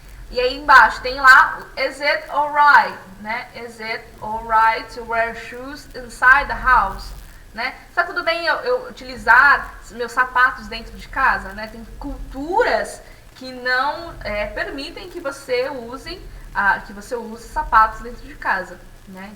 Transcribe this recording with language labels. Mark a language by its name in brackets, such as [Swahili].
[Portuguese] E aí embaixo tem lá, [English] is it alright, [Portuguese] né? [English] Is it alright to wear shoes inside the house? [Portuguese] Né? Está tudo bem eu utilizar meus sapatos dentro de casa? Né? Tem culturas que não permitem que você use sapatos dentro de casa. Né?